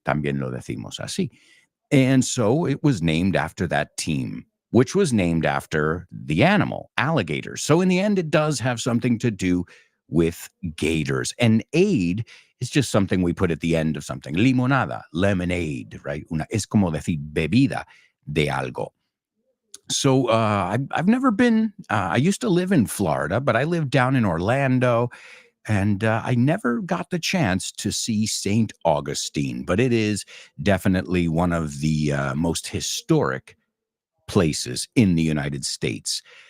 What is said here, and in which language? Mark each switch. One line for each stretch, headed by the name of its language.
Spanish: También lo decimos así.
English: And so it was named after that team, which was named after the animal, alligators. So in the end, it does have something to do with gators. And aid is just something we put at the end of something. Limonada, lemonade, right?
Spanish: Es como decir bebida de algo.
English: So I've never been, I used to live in Florida, but I lived down in Orlando. And I never got the chance to see St. Augustine, but it is definitely one of the most historic places in the United States.